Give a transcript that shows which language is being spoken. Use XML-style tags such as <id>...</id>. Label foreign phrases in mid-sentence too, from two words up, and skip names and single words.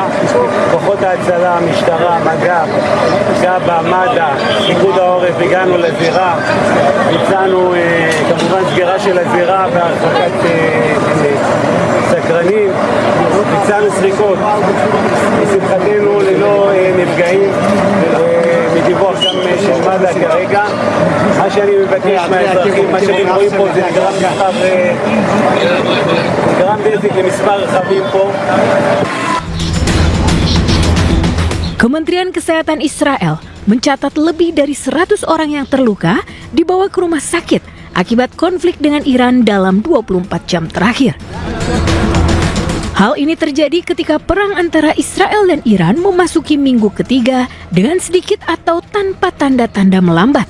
<he>כוחות ההצלה, המשטרה, מג"ב, כב"ה, מד"א, פיקוד העורף, הגענו לזירה, ביצענו כמובן סגירה של הזירה והרחקת סקרנים, ביצענו סריקות. לשמחתנו ללא נפגעים מדיווח גם של מד"א כרגע. מה שאני מבקש מהאזרחים, מה שאתם רואים פה זה נגרם נזק למספר רכבים פה.</he> <id>Kementerian Kesehatan Israel mencatat lebih dari 100 orang yang terluka dibawa ke rumah sakit akibat konflik dengan Iran dalam 24 jam terakhir. Hal ini terjadi ketika perang antara Israel dan Iran memasuki minggu ketiga dengan sedikit atau tanpa tanda-tanda melambat.</id>